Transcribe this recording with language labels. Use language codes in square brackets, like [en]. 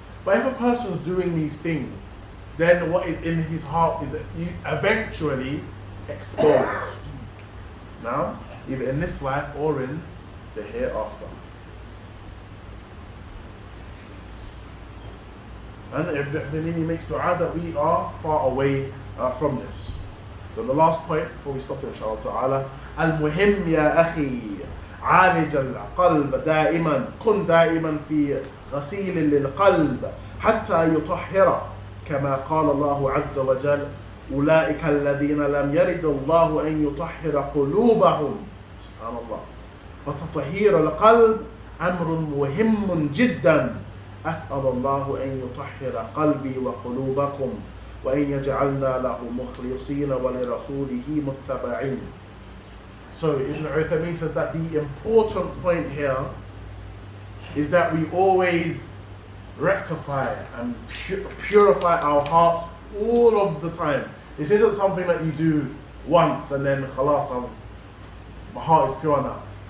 [en] But if a person is doing these things, then what is in his heart is eventually exposed. Now, either in this life or in the hereafter. And then he makes dua that we are far away from this. So the last point before we stop, inshallah ta'ala, [ar] المهم يا أخي عالج القلب دائما كن دائما في غسيل للقلب حتى يطهر كما قال الله عز وجل أولئك الذين لم يرد الله أن يطهر قلوبهم سبحان الله فتطهير القلب أمر مهم جدا أسأل الله أن يطهر قلبي وقلوبكم وأن يجعلنا له مخلصين ولرسوله متبعين. [en] So Ibn Uthaymeen says that the important point here is that we always rectify and purify our hearts all of the time. This isn't something that you do once and then khalas, my heart is pure now.